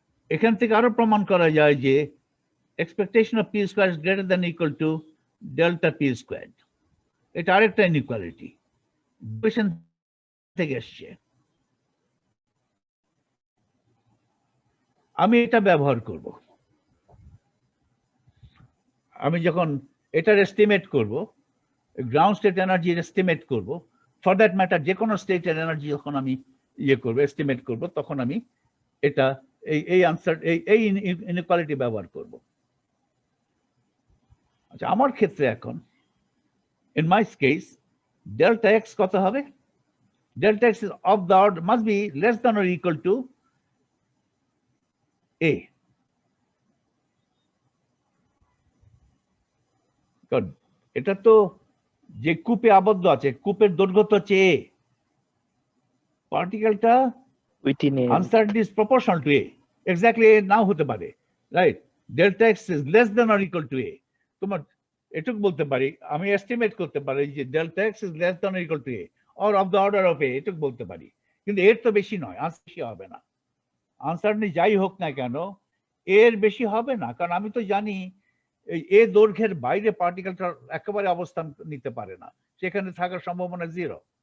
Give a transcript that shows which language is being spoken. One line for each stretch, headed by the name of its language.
Bangla: এখান থেকে আরো প্রমাণ করা যায় যে
English: expectation of p squared is greater than or equal to delta p squared.
Bangla: এটা আরেকটা ইনইকুয়ালিটি ইকুয়েশন থেকে এসছে। আমি এটা ব্যবহার করব, আমি যখন এটার এস্টিমেট করব, গ্রাউন্ড স্টেট এনার্জির এস্টিমেট করব,
English: for that matter
Bangla: যে কোনো স্টেটের এনার্জি যখন আমি করব, এস্টিমেট করব, তখন আমি এটা এই আনসার এই ইনইকুয়ালিটি ব্যবহার করব। আচ্ছা, আমার ক্ষেত্রে এখন
English: In my case, delta x
Bangla: কত হবে?
English: Delta x is of the order, must be less than or equal to a.
Bangla: কারণ এটা তো যে কূপে আবদ্ধ আছে, কূপের দৈর্ঘ্য তো হচ্ছে a. পার্টিকেলটা
English: within a uncertainty is proportional to a. Exactly a
Bangla: নাও হতে পারে,
English: right? Delta x is less than or equal to a.
Bangla: তোমার এটুকু বলতে পারি, আমি এস্টিমেট করতে পারি যে
English: delta x is less than equal to a or of the order of a,
Bangla: এটুকু বলতে পারি। কিন্তু এর তো বেশি নয়, বেশি হবে না। আনসারনি যাই হোক না কেন, এর বেশি হবে না, কারণ আমি তো জানি এই এ দৈর্ঘ্যের বাইরে পার্টিকেলটা একেবারে অবস্থান নিতে পারে না, সেখানে থাকার সম্ভাবনা জিরো।